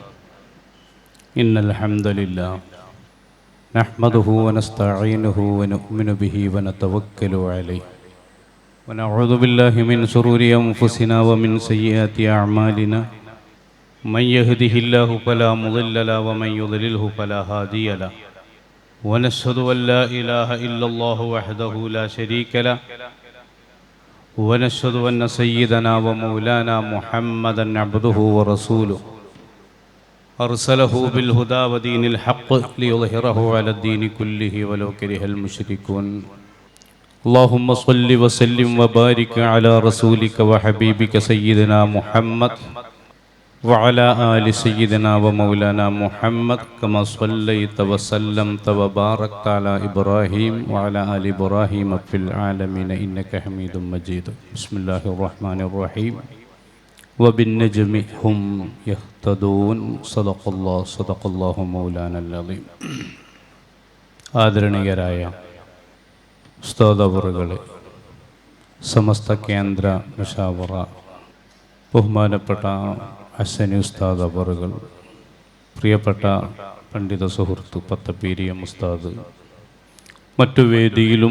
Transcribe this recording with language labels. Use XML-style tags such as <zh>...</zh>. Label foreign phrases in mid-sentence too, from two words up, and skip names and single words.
<ar>إن الحمد لله نحمده ونستعينه ونؤمن به ونتوكل عليه ونعوذ بالله من شرور أنفسنا ومن سيئات أعمالنا من يهده الله فلا مضل له ومن يضلله فلا هادي له ونشهد أن لا إله إلا الله وحده لا شريك له ونشهد أن سيدنا ومولانا محمدا عبده ورسوله أرسله بالهدى ودين الحق ليظهره على الدين كله ولو كره المشركون. اللهم صل وسلم وبارك على رسولك وحبيبك سيدنا محمد وعلى آل سيدنا ومولانا محمد كما صليت وسلمت وباركت على إبراهيم وعلى آل إبراهيم في العالمين إنك حميد مجيد. بسم الله الرحمن الرحيم. وبالنجم هم يهتدون. صدق الله مولانا العظيم.</ar> <ml>ആദരണീയരായ ഉസ്താദ് അവറുകളെ, സമസ്ത കേന്ദ്ര മുശാവറ ബഹുമാനപ്പെട്ട ഹസനി ഉസ്താദ് അവറുകൾ, പ്രിയപ്പെട്ട പണ്ഡിത സുഹൃത്ത് പത്തപ്പീരിയം ഉസ്താദ്, മറ്റു വേദിയിലും</ml>